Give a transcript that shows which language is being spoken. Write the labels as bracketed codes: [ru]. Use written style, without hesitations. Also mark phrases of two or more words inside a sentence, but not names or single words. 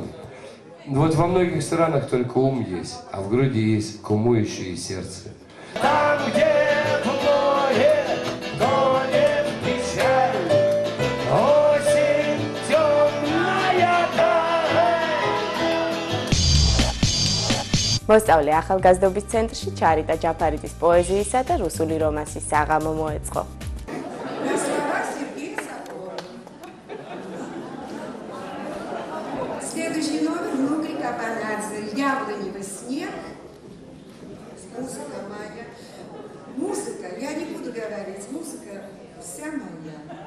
[ru] Вот во многих странах только ум есть, а в Грузии есть к уму еще и сердце. Там, где в море тонет печаль, осень темная даль. [ka] მოსწავლე ახალგაზრდობის ცენტრში ჩარიტა ჯაფარიძის პოეზიისა და რუსული რომანსის საღამო მოეწყო. [ru] Следующий номер внутри Капанадзе, яблоневый снег, музыка моя. Музыка, я не буду говорить, музыка вся моя.